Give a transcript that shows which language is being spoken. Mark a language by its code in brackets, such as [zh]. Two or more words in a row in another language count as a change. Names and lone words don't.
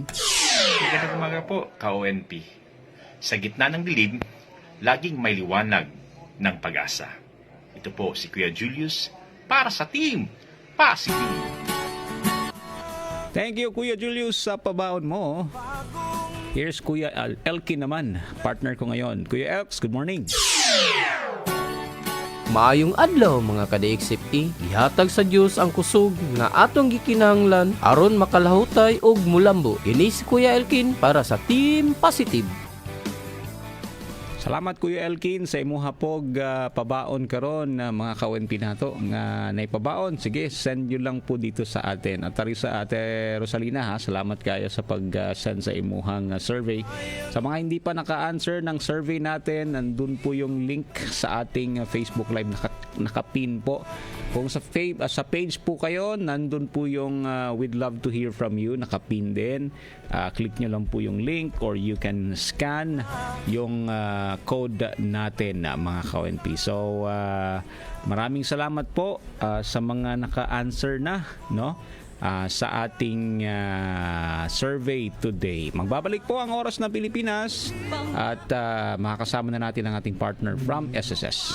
[tl] Magandang umaga po, ka-ONP. Sa gitna ng dilim, laging may liwanag ng pag-asa. Ito po si Kuya Julius para sa Team Positive. [en] Thank you, [tl] Kuya Julius, sa pabaon mo. Here's Kuya Elkin naman, partner ko ngayon. [en] Kuya Elks, good morning. [ceb] Maayong adlaw mga ka-DXFE, ihatag sa Dios ang kusog nga atong gikinahanglan aron makalahutay og mulambo. Ini si Kuya Elkin para sa Team Positive. Salamat Kuya Elkin sa imuha pog pabaon karon mga ka-ONP nato nga naipabaon. Sige, [tl] send nyo lang po dito sa atin. [ceb] At tari sa Ate Rosalina salamat kayo sa pag-send sa imuhang survey. [tl] Sa mga hindi pa naka-answer ng survey natin, nandun po yung link sa ating Facebook Live, nakapin po. Kung sa page po kayo, nandun po yung [en] we'd love to hear from you, [tl] nakapin din. Click nyo lang po yung link [en] or you can scan [tl] yung code natin mga ka-ONP. So maraming salamat po sa mga naka-answer na sa ating [en] survey today. [tl] Magbabalik po ang Oras ng Pilipinas at makakasama na natin ang ating partner from SSS.